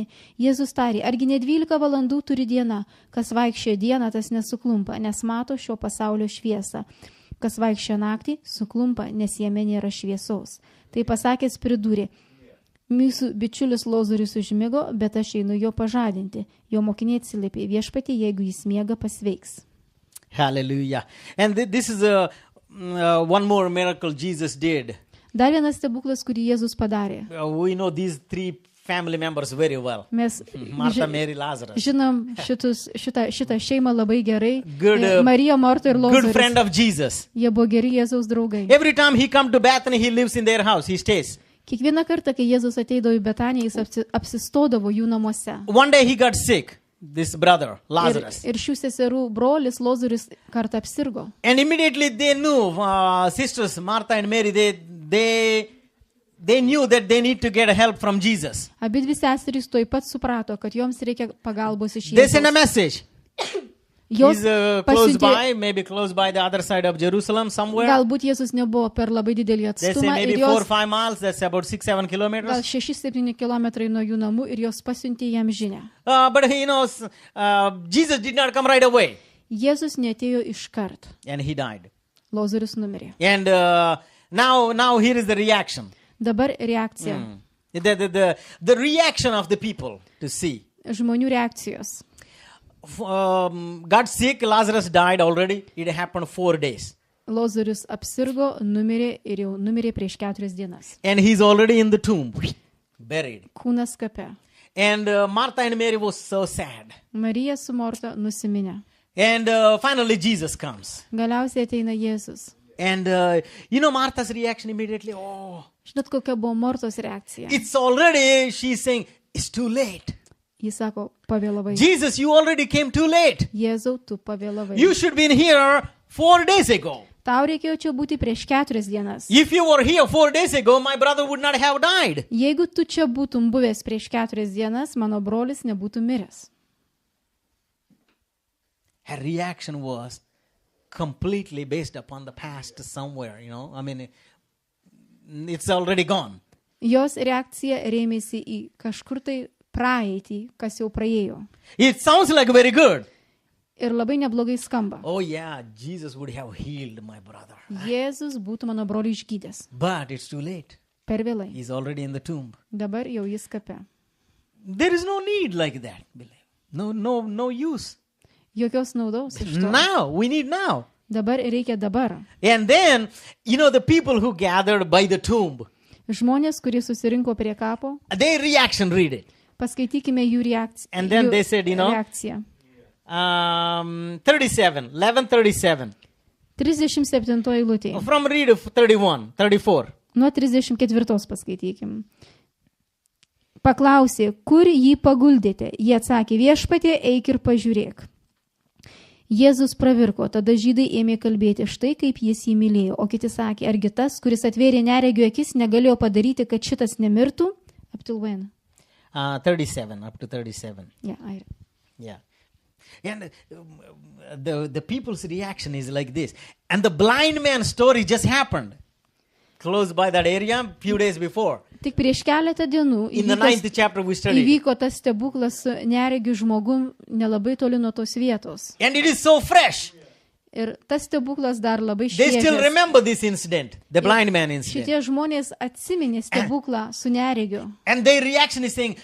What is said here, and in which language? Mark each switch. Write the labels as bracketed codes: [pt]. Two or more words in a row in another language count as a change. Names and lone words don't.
[lt] Jėzus tarė, argi ne 12 valandų turi diena, kas vaikščia dieną, tas nesuklumpa, nes mato šio pasaulio šviesą. Kas vaikščia naktį, suklumpa, nes jame nėra šviesos. Tai pasakęs pridūrė, mūsų bičiulis Lozorius užmigo, bet aš einu jo pažadinti. Jo mokiniai atsiliepė, viešpatie, jeigu jis miega, pasveiks. [en] Hallelujah. And this is one more miracle Jesus did. [lt] Dar vienas stebuklas, kurį Jėzus padarė. [en] We know these 3 family members very well. [lt] Mes [en] Martha, Mary, Lazarus. [lt] žinom šitą šeimą labai gerai. [en] Good, [lt] Marija, Morta ir [en] Good friend [lt] Lozorius. [en] of Jesus. [lt] Jie buvo geri Jėzaus draugai. [en] Every time he come to Bethany, he lives in their house. He stays. [lt] Kiekvieną kartą, kai Jėzus ateidavo į Betaniją, jis apsistodavo jų namuose. [en] One day he got sick, this brother, Lazarus. [lt] Ir šių seserų brolis Lozorius kartą apsirgo. [en] And immediately they knew, sisters Martha and Mary, they knew that they need to get help from Jesus. [lt] Abi dvi seserys tuoj pat suprato, kad joms reikia pagalbos iš [en] They sent a [lt] Jėzaus. [en] message. [lt] Jos [en] He's close [lt] pasiuntė, [en] by, maybe close by the other side of Jerusalem somewhere. [lt] galbūt Jėzus nebuvo per labai didelį [en] They say [lt] atstumą [en] maybe [lt] ir [en] 4 or [lt] jos [en] 5 miles, that's about 6-7 [lt] gal [en] kilometers. [lt] 6-7 kilometrai nuo jų namų ir jos pasiuntė jam žinią. [en] But he knows, Jesus did not come right away. [lt] Jėzus neatėjo iškart. [en] And he died. [lt] Lozorius numirė. [en] And now here is the reaction. [lt] Dabar reakcija. [en] The reaction of the people to see. [lt] Žmonių reakcijos. [en] Got sick, Lazarus died already. It happened 4 days. [lt] Lozorius apsirgo, numirė ir jau numirė prieš 4 dienas. [en] And he's already in the tomb, buried. [lt] Kūnas kape. [en] And Martha and Mary was so sad. [lt] Marija su Morta nusiminė. [en] And finally Jesus comes. [lt] Galiausiai ateina Jėzus. [en] And Martha's reaction immediately, oh, [lt] Žinot, kokia buvo Mortos reakcija? [en] it's already, she's saying, it's too late. [lt] Jis sako, pavėlavai. [en] Jesus, you already came too late. [lt] Jėzau, tu pavėlavai. [en] You should been here 4 days ago. [lt] Tau reikėjo čia būti prieš 4 dienas. [en] If you were here 4 days ago, my brother would not have died. [lt] Jeigu tu čia būtum buvęs prieš 4 dienas, mano brolis nebūtų miręs. [en] Her reaction was completely based upon the past somewhere, it's already gone. [lt] Jos reakcija rėmėsi į kažkur tai praeitį, kas jau praėjo. [en] It sounds like very good. [lt] Ir labai neblogai skamba. [en] Oh yeah, Jesus would have healed my brother. [lt] Jėzus būtų mano brolį išgydęs. [en] But it's too late. [lt] Per vėlai. [en] He's already in the tomb. [lt] Dabar jau jis kape. [en] There is no need like that. No use. [lt] Jokios naudos iš to. [en] Now, we need now. [lt] Dabar reikia dabar. [en] And then, the people who gathered by the tomb, [lt] Žmonės, kurie susirinko prie kapo, [en] their reaction, read it. [lt] paskaitykime jų reakciją. [en] And then they said, [lt] reakciją. 11:37. 37 eilutė. [en] From read of 31, 34. [lt] Nuo 34 paskaitykim. Paklausė, kur jį paguldėte? Jie atsakė, viešpatie, eik ir pažiūrėk. Jėzus pravirko, tada žydai ėmė kalbėti, štai kaip jis jį mylėjo. O kiti sakė, argi tas, kuris atvėrė neregio akis, negalėjo padaryti, kad šitas nemirtų? [en] Up till when? 37, up to 37. Yeah. And the people's reaction is like this. And the blind man story just happened. Close by that area, few days before. [lt] Tik prieš keletą dienų [en] In the 9th chapter we studied. [lt] įvyko tas stebuklas su neregiu žmogum nelabai toli nuo tos vietos. [en] And it is so fresh. [lt] Ir tas stebuklas dar labai [en] They still [lt] šviežias. [en] remember this incident, the blind man incident. [lt] Šitie žmonės atsiminė stebuklą su neregiu. [en] And their reaction is saying,